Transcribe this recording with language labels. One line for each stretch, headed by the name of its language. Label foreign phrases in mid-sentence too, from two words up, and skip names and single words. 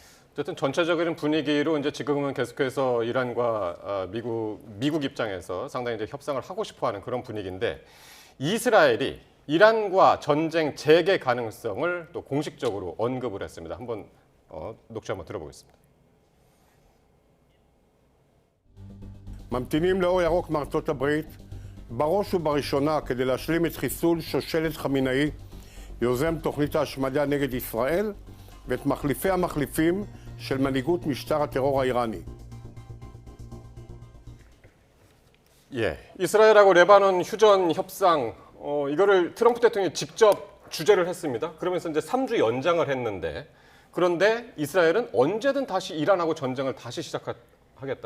Korean: 어쨌든 전체적인 분위기로 이제 지금은 계속해서 이란과 미국 입장에서 상당히 이제 협상을 하고 싶어하는 그런 분위기인데 이스라엘이 이란과 전쟁 재개 가능성을 또 공식적으로 언급을 했습니다. 한번 녹취 한번 들어보겠습니다.
Hebrew: ממתינים לאור ירוק מארצות הברית בראש ובראשונה כדי להשלים את חיסול שושלת חמינאי, יוזם תוכנית ההשמדה נגד ישראל, ואת מחליפי המחליפים של מנהיגות משטר הטרור האיראני.
Korean: 이스라엘하고 레바논 휴전 협상 이거를 트럼프 대통령이 직접 주재를 했습니다. 그러면서 이제 3주 연장을 했는데 그런데 이스라엘은 언제든 다시 이란하고 전쟁을 다시 시작하겠다.